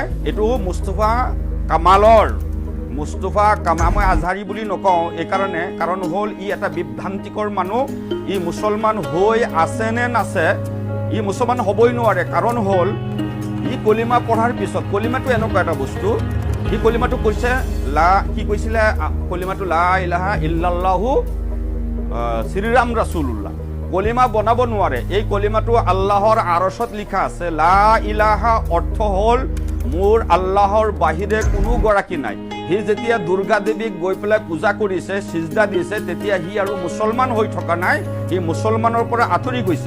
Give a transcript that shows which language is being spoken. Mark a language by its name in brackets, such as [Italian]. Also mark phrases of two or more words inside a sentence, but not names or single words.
[Assamese] এইটো মুস্তফা কামালৰ, মুস্তফা কামাল, মই আজহাৰী বুলি নকওঁ এইকাৰণে, কাৰণ হ'ল ই এটা বিভ্ৰান্তিকৰ মানুহ। ই মুছলমান হৈ আছে নে নাছে, ই মুছলমান হ'বই নোৱাৰে। কাৰণ হ'ল ই কলিমা পঢ়াৰ পিছত, কলিমাটো এনেকুৱা এটা বস্তু, সি কলিমাটো কৈছে কি কৈছিলে কলিমাটো [Arabic] لا إله إلا الله শ্ৰীৰাম رسول الله, [Assamese] কলিমা বনাব নোৱাৰে। এই কলিমাটো আল্লাহৰ আৰশত লিখা আছে। [Arabic] لا إله [Assamese] অৰ্থ হ'ল মোৰ আল্লাহৰ বাহিৰে কোনো গৰাকী নাই। সি যেতিয়া দুৰ্গা দেৱীক গৈ পেলাই পূজা কৰিছে, সিজদা দিছে, তেতিয়া সি আৰু মুছলমান হৈ থকা নাই, সি মুছলমানৰ পৰা আঁতৰি গৈছে।